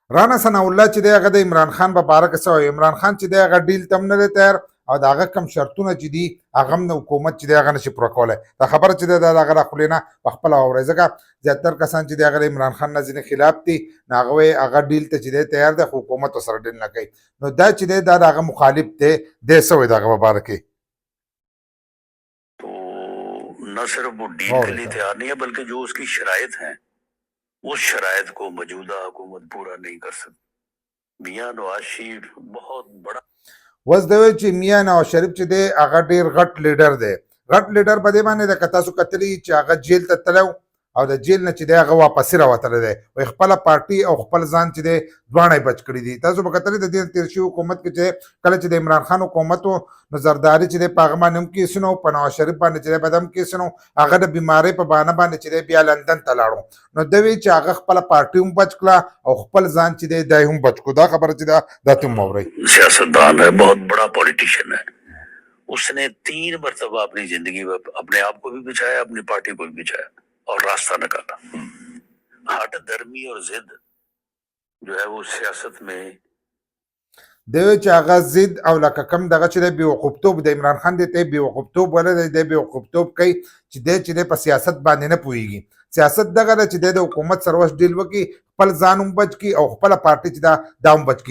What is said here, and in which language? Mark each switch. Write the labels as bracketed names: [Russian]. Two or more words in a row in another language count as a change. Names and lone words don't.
[Pashto] رانا ثناء الله چې دی هغه د عمران خان په باره کې څه وایي. عمران خان چې دی هغه ډیل ته هم نه دی تیار او د هغه کم شرطونه چې دي هغه هم د حکومت چې دی هغه نشي پوره کولی. دا خبره چې دی دا د هغه د خولې نه په خپله واورئ، ځکه زیاتر کسان چې دی هغه د عمران خان نه ځینې خلاف دي، نو هغه وایي هغه ډیل ته چې دی تیار دی خو حکومت ورسره ډیل نه کوي. نو دا چې دی دا د هغه مخالف دی، دی څه وایي د هغه په باره کې؟ [Urdu] تو نہ صرف وہ ڈیل کے لیے تیار نہیں ہے بلکہ جو اس کی شرائط ہیں اس شرائط کو موجودہ حکومت پورا نہیں کر سکتی. میاں نواز شریف بہت بڑا [Pashto] اوس دی وایي چې میاں نواز شریف چې دی هغه ډېر غټ لیډر دی. غټ لیډر په دې باندې ده که تاسو کتلي چې هغه جیل ته تللی او د جیل نه چې دی هغه واپسې راوتلی دی، وایي خپله پارټي او خپل ځان چې دی دواړه یې بچ کړي دي. تاسو به کتلي د دې تېر شوي حکومت کې چې کله چې د عمران خان حکومت و نو زرداري چې دی په هغه باندې هم کیسونه و، په نواز شریف باندې چې دی به هم کیسونه و، هغه د بیمارۍ په بهانه باندې چې دی بیا لندن ته لاړو. نو ده وایي چې هغه خپله پارټي هم بچ کړه او خپل ځان چې دی دا یې هم بچ کړو. دا خبره چې ده دا تم واورئ. [Urdu] سیاستدان ہے، بہت بڑا پولیٹیشن ہے۔ اس نے 3 مرتبہ اپنی زندگی میں اپنے آپ کو بھی بچایا، اپنی پارٹی کو بھی بچایا اور راستہ نکالا. ہٹ دھرمی اور ضد جو ہے وہ سیاست میں [Pashto] دی وایي چې هغه ضد او لکه کم دغه چې دی بېوقوفتوب د عمران خان دی ته یې بېوقوفتوب ویلی دی، دی بېوقوفتوب کوي چې دی چې دی په سیاست باندې نه پوهېږي. سیاست دغه ده چې دی د حکومت سره اوس ډیل وکړي، خپل ځان هم بچ کړي او خپله پارټي چې ده دا هم بچ کړي.